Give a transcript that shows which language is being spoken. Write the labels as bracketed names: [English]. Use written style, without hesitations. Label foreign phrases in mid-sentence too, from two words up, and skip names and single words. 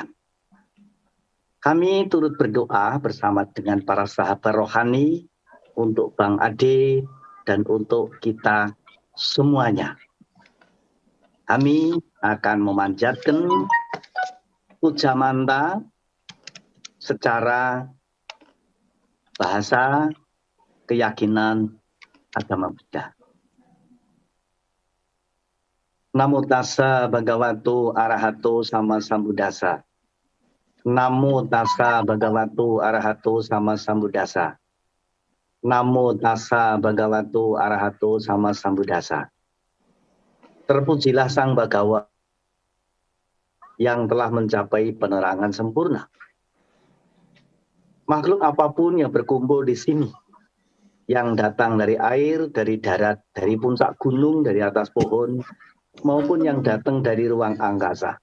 [Indonesian] Kami turut berdoa bersama dengan para sahabat rohani untuk Bang Ade dan untuk kita semuanya. Kami akan memanjatkan puja manta secara bahasa keyakinan agama Buddha. [Pali] Namo tassa bhagavato arahato sama sambuddhassa. Namo tassa bhagavato arahato sama sambuddhassa. Namo tassa bhagavato arahato sama sambuddhassa. [Indonesian] Terpujilah Sang Bhagawa yang telah mencapai penerangan sempurna. Makhluk apapun yang berkumpul di sini, yang datang dari air, dari darat, dari puncak gunung, dari atas pohon, maupun yang datang dari ruang angkasa.